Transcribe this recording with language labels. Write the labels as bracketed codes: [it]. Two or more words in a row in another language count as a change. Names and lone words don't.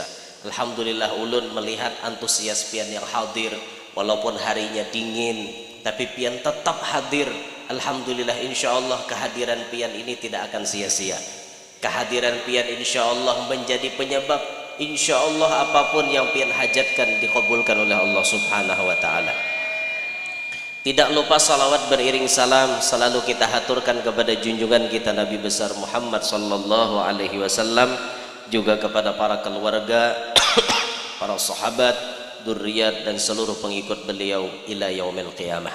[id] Alhamdulillah ulun melihat antusias pian yang hadir, walaupun harinya dingin tapi pian tetap hadir. Alhamdulillah, [ar] إن شاء الله [id] kehadiran pian ini tidak akan sia-sia. Kehadiran pian [ar] إن شاء الله [id] menjadi penyebab [ar] إن شاء الله [id] apapun yang pian hajatkan dikabulkan oleh Allah [ar] سبحانه وتعالى. [id] Tidak lupa salawat beriring salam selalu kita haturkan kepada junjungan kita Nabi besar Muhammad [ar] صلى الله عليه وسلم, [id] juga kepada para keluarga, para sahabat, dzurriyyat dan seluruh pengikut beliau [ar] إلى يوم القيامة.